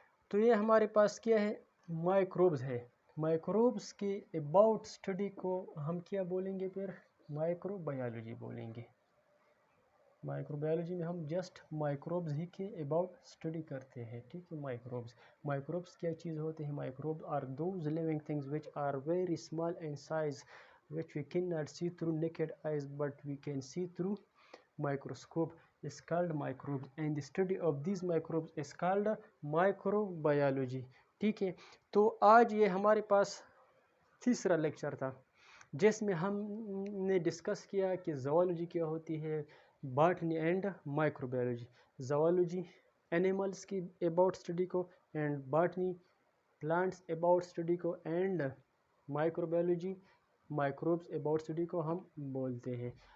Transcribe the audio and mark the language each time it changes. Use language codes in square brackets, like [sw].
[ur] تو یہ ہمارے پاس کیا ہے؟ مائکروبز ہے. مائکروبز کے اباؤٹ اسٹڈی کو ہم کیا بولیں گے پھر؟ مائکرو بایولوجی بولیں گے. مائکرو بایولوجی میں ہم جسٹ مائکروبز ہی کے اباؤٹ اسٹڈی کرتے ہیں, ٹھیک ہے. مائکروبز کیا چیز ہوتے ہیں؟ [en] microbe are those living things which are very small in size which we cannot see through naked eyes but we can see through microscope is called microbes and the study of these microbes is called microbiology, [ur] ٹھیک ہے. تو آج یہ ہمارے پاس تیسرا lecture تھا جس میں ہم نے ڈسکس کیا کہ زوالوجی کیا ہوتی ہے, باٹنی اینڈ مائکروبیولوجی. زوالوجی اینیملس کی اباؤٹ اسٹڈی کو, and botany plants about study کو, اینڈ مائکروبیولوجی مائکروبس اباؤٹ اسٹڈی کو ہم بولتے ہیں.